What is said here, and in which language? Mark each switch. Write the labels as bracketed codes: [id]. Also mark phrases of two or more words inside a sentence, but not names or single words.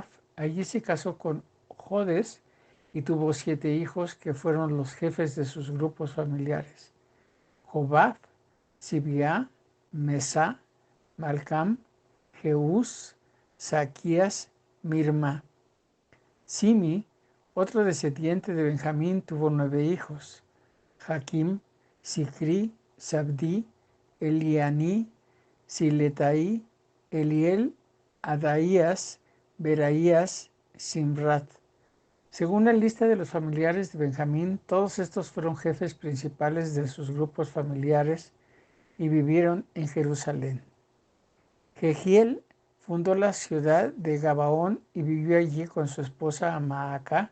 [es] Allí se casó con Jodes y tuvo 7 hijos que fueron los jefes de sus grupos familiares: Jobab, Sibiá, Mesá, Malcam, Jeús, Saquías, Mirma. Simi, otro descendiente de Benjamín, tuvo 9 hijos: Jaquim, Sicri, Sabdí, Elianí, Siletai, Eliel, Adaías, Beraías, Simrat. Según la lista de los familiares de Benjamín, todos estos fueron jefes principales de sus grupos familiares y vivieron en Jerusalén. Jehiel fundó la ciudad de Gabaón y vivió allí con su esposa Maacá.